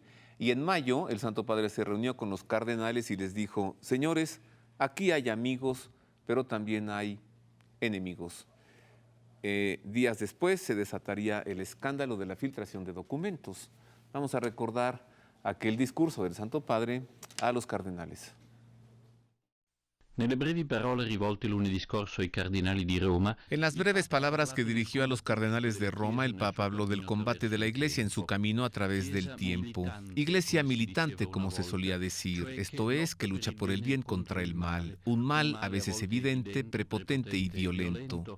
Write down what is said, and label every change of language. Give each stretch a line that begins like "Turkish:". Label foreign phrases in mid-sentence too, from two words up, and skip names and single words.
Spanish: Y en mayo, el Santo Padre se reunió con los cardenales y les dijo: señores, aquí hay amigos, pero también hay enemigos. Días después se desataría el escándalo de la filtración de documentos. Vamos a recordar aquel discurso del Santo Padre a los cardenales.
Italian: Nelle brevi parole rivolte lunedì scorso ai cardinali di Roma.
Spanish: En las breves palabras que dirigió a los cardenales de Roma, el Papa habló del combate de la Iglesia en su camino a través del tiempo. Iglesia militante, como se solía decir, esto es, que lucha por el bien contra el mal. Un mal a veces evidente, prepotente y violento.